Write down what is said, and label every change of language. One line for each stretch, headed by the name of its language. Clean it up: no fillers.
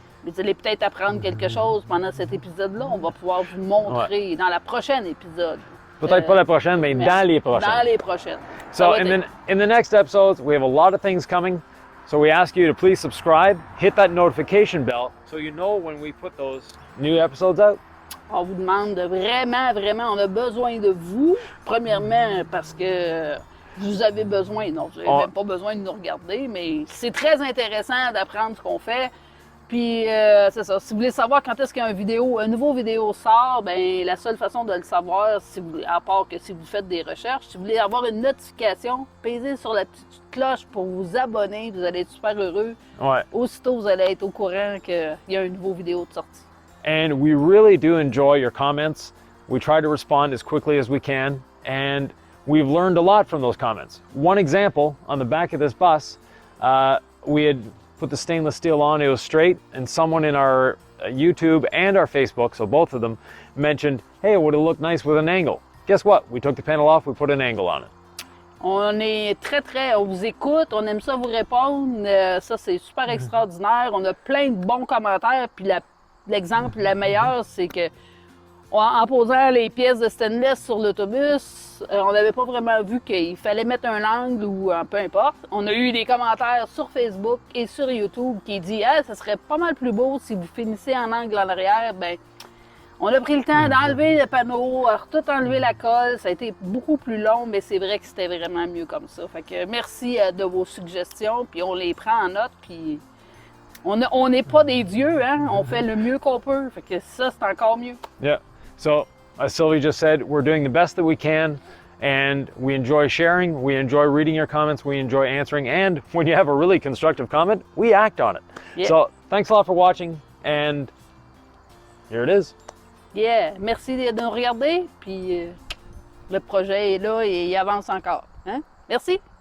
French: Vous allez peut-être apprendre quelque chose pendant cet épisode-là. On va pouvoir vous montrer dans la prochaine épisode. Peut-être pas la prochaine, mais dans les prochaines. Dans les prochaines.
English: So in the next episodes, we have a lot of things coming. So we ask you to please subscribe, hit that notification bell, so you know when we put those new episodes out.
French: On vous demande vraiment, on a besoin de vous. Premièrement, parce que vous avez besoin, non, vous n'avez même pas besoin de nous regarder, mais c'est très intéressant d'apprendre ce qu'on fait. Puis, c'est ça, si vous voulez savoir quand est-ce qu'un nouveau vidéo sort, ben la seule façon de le savoir, à part que si vous faites des recherches, si vous voulez avoir une notification, pesez sur la petite cloche pour vous abonner, vous allez être super heureux. Ouais. Aussitôt, vous allez être au courant qu'il y a une nouveau vidéo de sortie.
English: And we really do enjoy your comments. We try to respond as quickly as we can, and we've learned a lot from those comments. One example, on the back of this bus, we had put the stainless steel on, it was straight, and someone in our YouTube and our Facebook, so both of them, mentioned, hey, it would have looked nice with an angle. Guess what? We took the panel off, we put an angle on it.
French: On est on vous écoute, on aime ça vous répondre, ça c'est super extraordinaire, on a plein de bons commentaires, puis l'exemple le meilleur, c'est que En posant les pièces de stainless sur l'autobus, on n'avait pas vraiment vu qu'il fallait mettre un angle ou peu importe. On a eu des commentaires sur Facebook et sur YouTube qui disent « Ah, ça serait pas mal plus beau si vous finissez en angle en arrière. » Ben, on a pris le temps d'enlever le panneau, tout enlever la colle. Ça a été beaucoup plus long, mais c'est vrai que c'était vraiment mieux comme ça. Fait que merci de vos suggestions, puis on les prend en note, puis on n'est pas des dieux, hein? On fait le mieux qu'on peut. Fait que ça, c'est encore mieux.
English: Yeah. So, as Sylvie just said, we're doing the best that we can, and we enjoy sharing, we enjoy reading your comments, we enjoy answering, and when you have a really constructive comment, we act on it. Yeah. So, thanks a lot for watching, and here it is.
French: Yeah, merci de nous regarder, puis le projet est là et il avance encore. Hein? Merci!